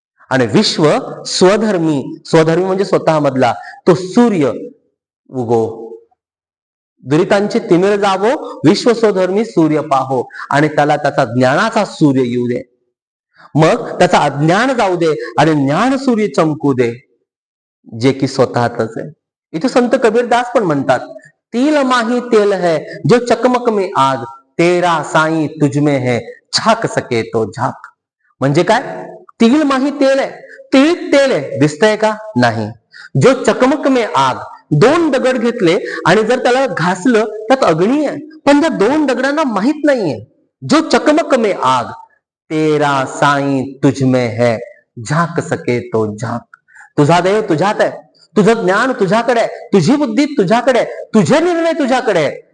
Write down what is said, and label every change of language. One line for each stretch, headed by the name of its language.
Marathi: आणि विश्व स्वधर्मी म्हणजे स्वतःमधला तो सूर्य उगो. दुरितांचे तिमिर जावो, विश्व स्वधर्मी सूर्य पाहो. आणि त्याला त्याचा ज्ञानाचा सूर्य येऊ दे. मग त्याचा अज्ञान जाऊ दे आणि ज्ञान सूर्य चमकू दे, जे की स्वतःच आहे. इथे संत कबीरदास पण म्हणतात,
Hindi: तिल माही तेल है जो चकमक में आग, तेरा साई तुझमें है झाक सके तो झाक.
Marathi: म्हणजे काय?
Hindi: तिल माही तेल
Marathi: आहे, तिळीत तेल आहे, दिसतंय का? नाही.
Hindi: जो चकमक में आग,
Marathi: दोन दगड घेतले आणि जर त्याला घासलं त्यात अग्नी आहे, पण त्या दोन दगडांना माहित नाहीये.
Hindi: जो चकमक में आग, तेरा साई तुझमें है झाक सके तो झाक.
Marathi: तुझा देव तुझ्यात आहे, तुझं ज्ञान तुझ्याकडे आहे, तुझी बुद्धी तुझ्याकडे आहे, तुझे निर्णय तुझ्याकडे आहे.